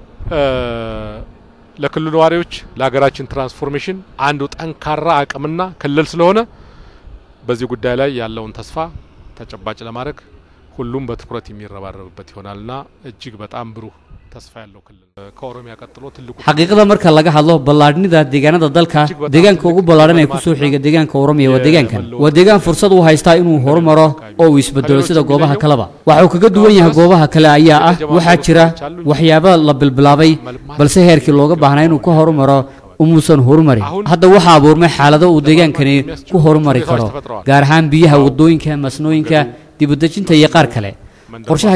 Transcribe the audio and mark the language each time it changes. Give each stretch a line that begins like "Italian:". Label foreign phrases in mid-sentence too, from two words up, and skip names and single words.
Amharic: ለክልሉ ዋሪዎች ለሀገራችን ትራንስፎርሜሽን አንዱ ጠንካራ አቅምና ክልል ስለሆነ በዚህ ጉዳይ ላይ ያለውን ተስፋ ተጨባጭ ለማድረግ ሁሉም በትኩረት የሚረባረብበት ይሆናልና እጅግ በጣም ብሩህ ተስፋ ያለው ክልል ከኦሮሚያ ቀጥሎ ትልቁ
Somali: xaqiiqada marka laga hadlo ballaadhnida deegaanada dalka deegaanka ugu ballaaran ee ku soo xiga deegaanka Oromiya waa deegaankan waa deegaan fursad u haysta inuu horumaro oo uu isbedelo sida goobaha kaleba waxa uu kaga duwan yahay goobaha kale ayaa ah waxa jira waxyaabo la bilbilaabay balse heerkii looga baahnaa inuu ka horumaro umuusan horumarin hadda waxa abuurmay xaalado uu deegaankani ku horumari karo gaar ahaan biyaha wadooyinka masnooyinka dibadajinta iyo qaar kale qorshaha